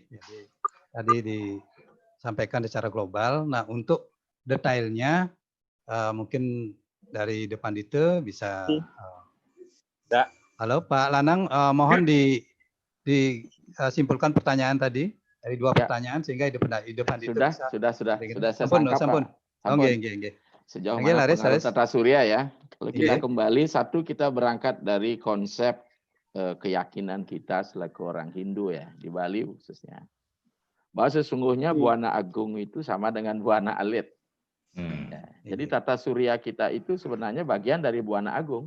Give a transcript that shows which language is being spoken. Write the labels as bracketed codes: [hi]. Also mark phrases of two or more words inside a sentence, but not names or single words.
[id] Jadi, tadi disampaikan secara global. Nah, untuk detailnya mungkin dari depan itu bisa. Halo Pak Lanang, mohon disimpulkan pertanyaan tadi dari dua pertanyaan sehingga di depan itu bisa. Sudah saya sampun, tangkap, sampun. Pak. Nggih. Sejauh mana pengaruh tata surya ya. Kalau kita kembali, satu kita berangkat dari konsep keyakinan kita selaku orang Hindu ya, di Bali khususnya. Bahwa sesungguhnya Buana Agung itu sama dengan Buana Alit. Ya, jadi tata surya kita itu sebenarnya bagian dari Buana Agung.